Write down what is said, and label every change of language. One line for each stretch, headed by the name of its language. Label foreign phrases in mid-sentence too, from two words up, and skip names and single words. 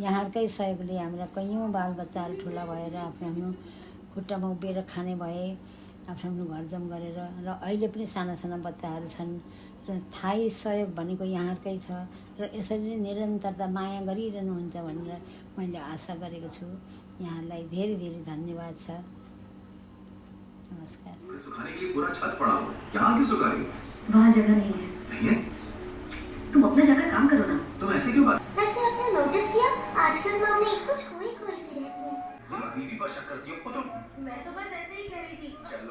Nepali: यहाँहरूकै सहयोगले हाम्रा कैयौँ बालबच्चाहरू ठुला भएर आफ्नो खुट्टामा उभिएर खाने भए, आफ्नो घरजम गरेर, र अहिले पनि साना साना बच्चाहरू छन्, र थाहै सहयोग भनेको यहाँहरूकै छ, र यसरी नै निरन्तरता माया गरिरहनुहुन्छ भनेर मैले आशा गरेको छु। यहाँहरूलाई धेरै धेरै धन्यवाद छ। नमस्कार।
Hindi: सुखाने के लिए पूरा छत पड़ा हुआ है, यहाँ क्यों सुखा रही हो? वहाँ जगह नहीं है। नहीं है? तुम अपना जाकर काम करो ना। तुम ऐसे क्यों बात? वैसे आपने नोटिस किया आजकल मामले कुछ खोई सी रहती है। बीवी पर शक करती हो तुम? मैं तो बस ऐसे ही कह रही थी। चलो